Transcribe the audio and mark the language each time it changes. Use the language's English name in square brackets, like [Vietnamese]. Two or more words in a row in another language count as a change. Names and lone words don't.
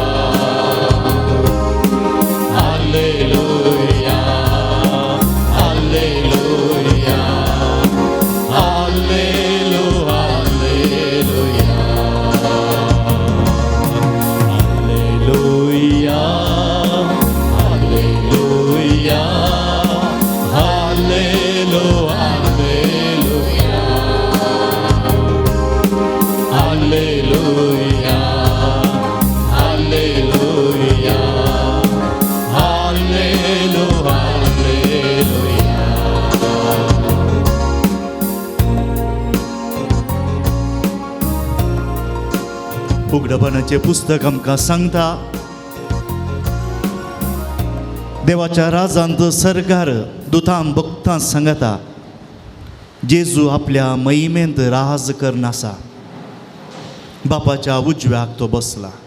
[Kannada] ಹಲ್ಲೆಲೂಯಾ ಹಲ್ಲೆಲೂಯಾ ಹಲ್ಲೆಲೂಯಾ ಹಲ್ಲೆಲೂಯಾ ಹಲ್ಲೆಲೂಯಾ ಹಲ್ಲೆಲೂಯಾ ಹಲ್ಲೆಲೂಯಾ ಹಲ್ಲೆಲೂಯಾ ಹಲ್ಲೆಲೂಯಾ ಹಲ್ಲೆಲೂಯಾ. [Konkani] उघडपणाचे पुस्तक आमकां सांगता देवाच्या राजांत सरकार दुतां भक्तां सांगता जेजू आपल्या महिमेंत राज करन आसा, बापाच्या उजव्याक तो बसला